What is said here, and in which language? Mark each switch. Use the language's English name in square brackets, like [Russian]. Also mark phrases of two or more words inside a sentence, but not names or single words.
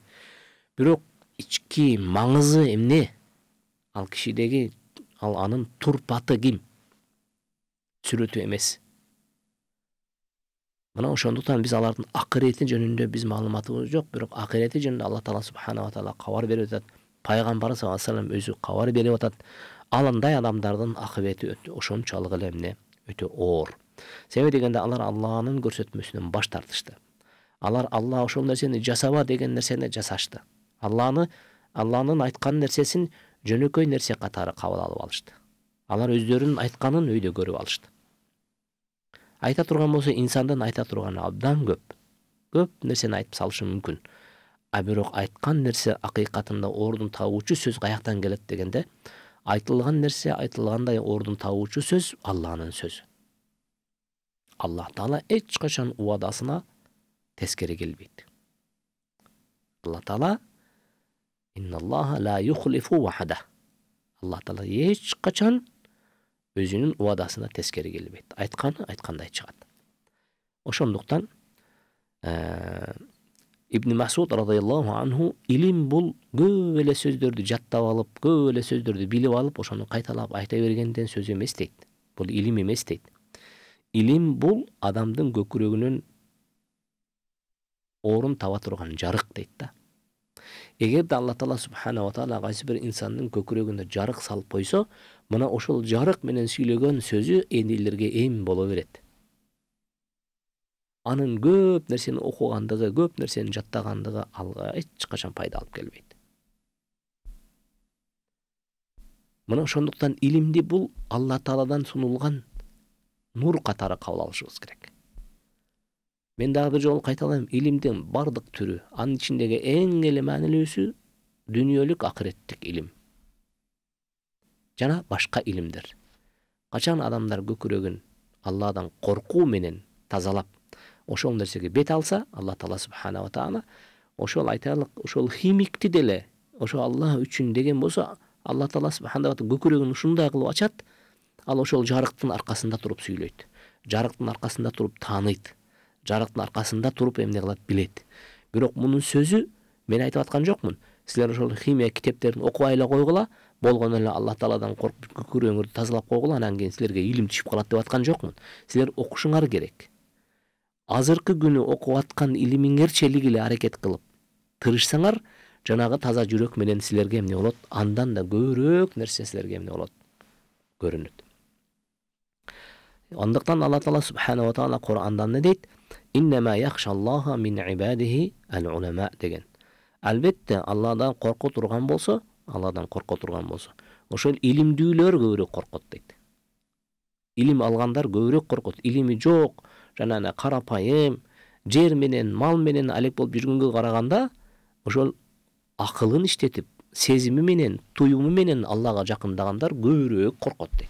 [Kyrgyz] Бирок ички маңызы эмне? Ал кишидеги, анын турпаты ким? Сүрөтү эмес. Мына ошондуктан биз алардын акырети жөнүндө биз маалыматыбыз жок, бирок акырети жөнүндө Аллах Таала [Arabic] سبحانه وتعالى [Kyrgyz] кабар берип атат. Пайгамбар [Arabic] صلى الله عليه وسلم [Kyrgyz] өзү кабар берип атат. Алындай адамдардын акыбети ошончолук эле эмне? Өтө оор. Себеби дегенде алар Аллахнын көрсөтмөсүнөн баш тартышты. Алла ошол нерсени жасаба деген нерсени жасашты. Алланын айткан нерсесин жөнөкөй нерсе катары кабыл алып алышты. Алар өздөрүнүн айтканын өйдө көрүп алышты. Айта турган болсо, инсандын айта турганы абдан көп. Көп нерсени айтып салышы мүмкүн. А бирок айткан нерсе акыйкатында ордун табуучу сөз каяктан келет дегенде, Айтылган нерсе айтылгандай ордун табуучу сөз Алланын сөзү. Аллах Таала эч качан убадасына тескери келбейт. [Arabic] الله تعالى إن الله لا يخلف وعده. [Kyrgyz] Аллах Таала эч качан өзүнүн убадасына тескери келбейт. Айтканы айткандай чыгат. Ошондуктан Ибн Масуд [Arabic] رضي الله عنه [Kyrgyz] илим бул көп эле сөздөрдү жаттап алып, көп эле сөздөрдү билип алып, ошону кайталап айта бергенден сөз эмес дейт. Бул илим эмес дейт. Илим бул адамдын көкүрөгүнөн орун таба турган жарык дейт да. Эгерде Алла Таала [Arabic] سبحانه وتعالى [Kyrgyz] кайсы бир инсандын көкүрөгүнө жарык салып койсо, мына ошол жарык менен сүйлөгөн сөзү элдерге эм боло берет. Анын көп нерсени окугандыгы, көп нерсени жаттагандыгы алга эч качан пайда алып келбейт. Мына ошондуктан илимди бул Алла Тааладан сунулган нур катары кабыл алышыбыз керек. Мен дагы бир жолу кайталайм, илимдин бардык түрү, анын ичиндеги эң эле маанилүүсү дүйнөлүк акыреттик илим. Жана башка илимдер. Качан адамдар көкүрөгүн Алладан коркуу менен тазалап, ошол нерсеге бет алса, Алла Таала [Arabic] سبحانه وتعالى [Kyrgyz] ошол айтайлык, ошол химикти деле, ошо Алла үчүн деген болсо, Алла Таала [Arabic] سبحانه وتعالى [Kyrgyz] көкүрөгүн ушундай кылып ачат, ал ошол жарыктын аркасында туруп сүйлөйт. Жарыктын аркасында туруп тааныйт. Жарыктын аркасында туруп эмне кылат билет. Бирок мунун сөзү мен айтып аткан жокмун. Силер ошол химия китептерин окубай эле койгула, болгон эле Алла Тааладан коркуп көкүрөгүңөрдү тазалап койгула, анан кийин силерге илим түшүп калат деп аткан жокмун. Силер окушуңар керек. Азыркы күнү окуп аткан илимиңерчелик эле аракет кылып тырышсаңар, жанагы таза жүрөк менен силерге эмне болот? Андан да көбүрөөк нерсе силерге эмне болот? Көрүнөт. Андыктан Алла Таала [Arabic] سبحانه وتعالى [Kyrgyz] Кур'анда эмне дейт? [Arabic] إنما يخشى الله من عباده العلماء деген. [Kyrgyz] Албетте Алладан корко турган болсо, ошол илимдүүлөр көбүрөөк коркот дейт. Илим алгандар көбүрөөк коркот. Илими жок, жана карапайым, жер менен, мал менен алек болуп жүргөнгө караганда, ошол акылын иштетип, сезими менен, туюму менен Аллага жакындагандар көбүрөөк коркот дейт.